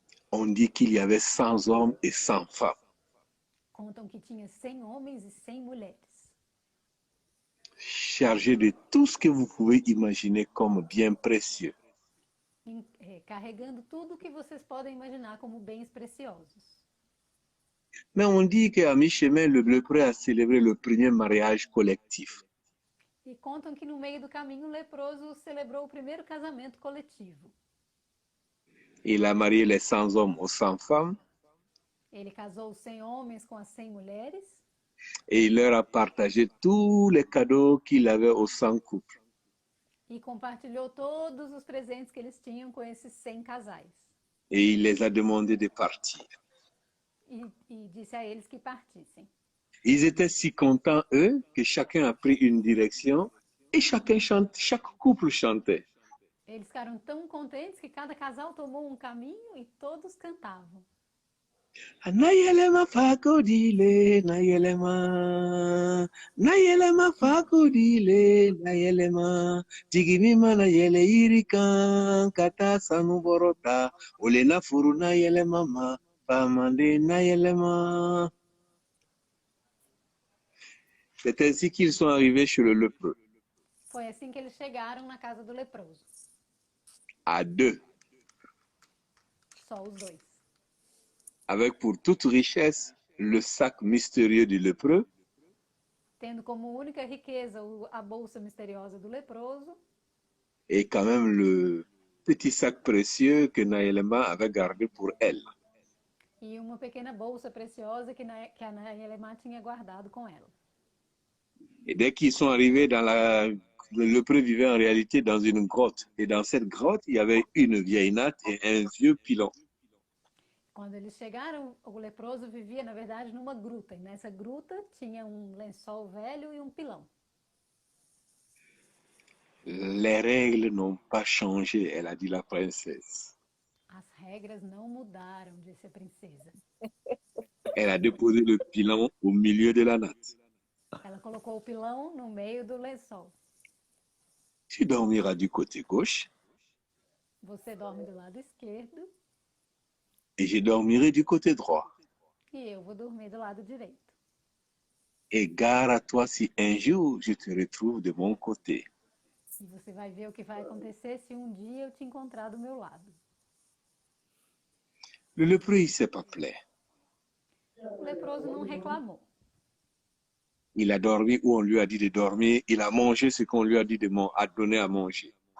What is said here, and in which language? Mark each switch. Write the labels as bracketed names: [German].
[French] On dit qu'il y avait 100 hommes et 100 femmes. [Portuguese] Contam que tinha 100 homens e 100 mulheres. [French] Chargés de tout ce que vous pouvez imaginer comme bien précieux. [Portuguese] Carregando tudo o que vocês podem imaginar como bens preciosos. [French] Mais on dit qu'à mi-chemin, le lépreux a célébré le premier mariage collectif. [Portuguese] E contam que no meio do caminho o leproso celebrou o primeiro casamento coletivo. [French] Il a marié les 100 hommes aux 100 femmes. [Portuguese] Ele casou os 100 homens com as 100 mulheres. [French] Et il leur a partagé tous les cadeaux qu'il avait aux 100 couples. [Portuguese] E compartilhou todos os presentes que eles tinham com esses 100 casais. [French] Et il les a demandé de partir. [Portuguese] E disse a eles que partissem. [French] Ils étaient si contents, eux, que chacun a pris une direction et chacun chante, chaque couple chantait. [Portuguese] Eles ficaram tão contentes que cada casal tomou um caminho e todos cantavam. [Bambara] Nayelema fakodile, Nayelema, Nayelema fakodile, Nayelema, Tigimima Nayele irikan, kata sanuborota, olena furu Nayelema ma, pamande Nayelema. [French] C'est ainsi qu'ils sont arrivés chez le lépreux. [Portuguese] Foi assim que eles chegaram na casa do leproso. [French] À deux. [Portuguese] Só os dois. [French] Avec pour toute richesse le sac mystérieux du lépreux. [Portuguese] Tendo como única riqueza a bolsa misteriosa do leproso. [French] Et quand même le petit sac précieux que Nayelema avait gardé pour elle. [Portuguese] E uma pequena bolsa preciosa que a Naelemã tinha guardado com ela. [French] Et dès qu'ils sont arrivés le lépreux vivait en réalité dans une grotte. Et dans cette grotte, il y avait une vieille natte et un vieux pilon. [Portuguese] Quando eles chegaram, o leproso vivia, na verdade, numa gruta. E nessa gruta tinha um lençol velho e um pilão. [French] Les règles n'ont pas changé, elle a dit la princesse. [Portuguese] As regras não mudaram, disse a princesa. [French] Elle a déposé le pilon au milieu de la natte. [Portuguese] Ela colocou o pilão no meio do lençol. [French] Tu dormiras du côté gauche. [Portuguese] Você dorme do lado esquerdo. [French] Et je dormirai du côté droit. [Portuguese] E eu vou dormir do lado direito. [French] Et gare à toi si un jour je te retrouve de mon côté. [Portuguese] E você vai ver o que vai acontecer se um dia eu te encontrar do meu lado. [French] Le lépreux, il s'est pas plaint. [Portuguese] O leproso não reclamou. [French] Il a dormi où on lui a dit de dormir. Il a mangé ce qu'on lui a dit de donner à manger.